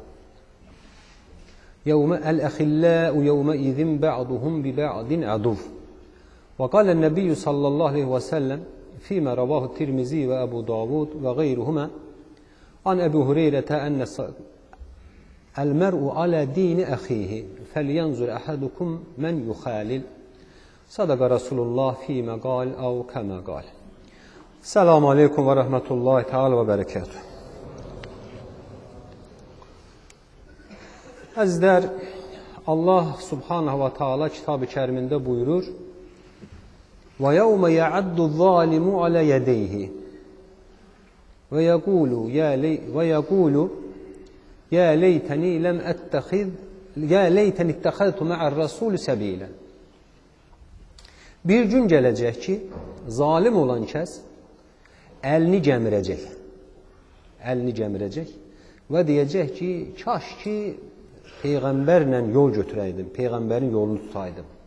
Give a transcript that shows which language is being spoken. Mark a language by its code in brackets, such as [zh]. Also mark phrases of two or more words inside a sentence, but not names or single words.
[ar] يوم الأخلاء يومئذ بعضهم ببعض عدو وقال النبي صلى الله عليه وسلم فيما رواه الترمذي وأبو داود وغيرهما عن أبي هريرة أن المرء على دين أخيه فلينظر أحدكم من يخالل صدق رسول الله فيما قال أو كما قال. السلام عليكم ورحمة الله تعالى وبركاته. [az] Əzizlər, [ar] الله سبحانه وتعالى [az] kitab-ı kərimində buyurur: [ar] "ويوم يعض الظالم على يديه." ويقول يا ليتني لم أتخذ يا ليتني اتخذت مع الرسول سبيلا. [az] Bir gün gələcək ki, zalim olan kəs əlini gəmirəcək. Əlini gəmirəcək və deyəcək ki, kaş ki peyğəmbərlə yol götürəydim, peyğəmbərin yolunu tutaydım.